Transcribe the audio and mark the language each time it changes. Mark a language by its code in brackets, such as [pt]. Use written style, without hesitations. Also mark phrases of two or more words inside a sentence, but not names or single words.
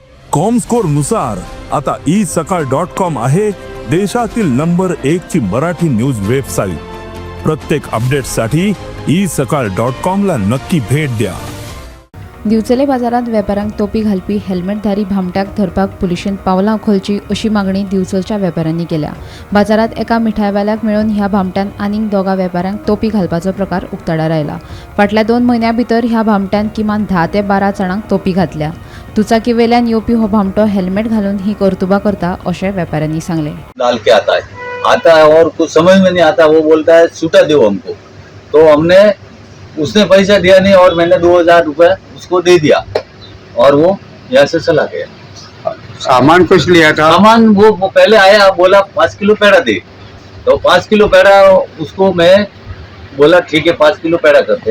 [mr] कॉमस्कोर नुसार आता isakal.com आहे देशातील नंबर 1 ची मराठी न्यूज वेबसाईट। प्रत्येक अपडेटसाठी isakal.com ला नक्की भेट द्या। [kok] दिवचले बाजारात व्यापाऱ्यांक तोपी घालपी हेल्मेटधारी भामट्याक धरपाक पुलिशेन पावलां उखलची अशी मागणी दिवचलच्या व्यापाऱ्यांनी केल्या। बाजारात एका मिठायवाल्याक मेळून ह्या भामट्यान आनीक दोगा व्यापाऱ्यांक तोपी घालपाचो प्रकार उक्ताडार आयला। फाटल्या 2 म्हयन्यां भितर ह्या भामट्यान किमान 10 ते 12 जाणांक तोपी घातल्या। दुचाकी वेल्यान येवपी हो भामटो हेल्मेट घालून ही कर्तुबा करता अशें व्यापाऱ्यांनी सांगले। [hi] डाल के आता है और कुछ समझ में नहीं आता। वो बोलता है छूटा दो हमको, तो हमने उसने पैसा दिया नहीं और मैंने 2000 रुपए उसको दे दिया और वो यहाँ से चला गया। सामान कुछ लिया था? सामान वो पहले आया, बोला 5 किलो पेड़ा दे, तो 5 किलो पेड़ा उसको मैं बोला ठीक है 5 किलो पेड़ा करते हैं।